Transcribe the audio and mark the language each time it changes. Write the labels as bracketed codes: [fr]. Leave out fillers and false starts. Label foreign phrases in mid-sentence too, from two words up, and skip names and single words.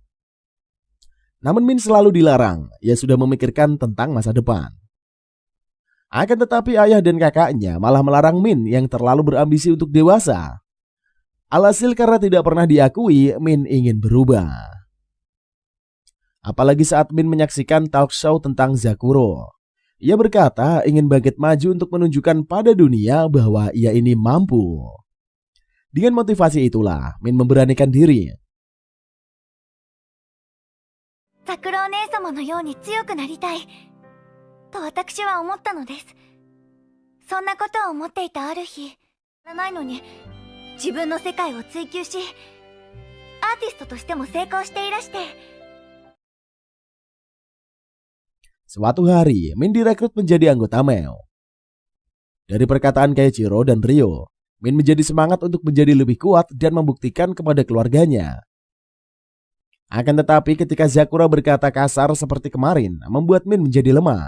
[id] Namun Min selalu dilarang, ia sudah memikirkan tentang masa depan. Akan tetapi ayah dan kakaknya malah melarang Min yang terlalu berambisi untuk dewasa. Alhasil karena tidak pernah diakui, Min ingin berubah. Apalagi saat Min menyaksikan talk show tentang Zakuro. Ia berkata ingin bangkit maju untuk menunjukkan pada dunia bahwa ia ini mampu. Dengan motivasi itulah, Min memberanikan diri. [ja] 桜お姉様のように強くなりたいと私は思ったのです。そんなことを思っていたある日、ないのに自分の世界を追求し、アーティストとしても成功していらして。 [id] Suatu hari, Min direkrut menjadi anggota Meo. Dari perkataan Keiichiro dan Ryo, Min menjadi semangat untuk menjadi lebih kuat dan membuktikan kepada keluarganya. Akan tetapi ketika Zakura berkata kasar seperti kemarin, membuat Min menjadi lemah.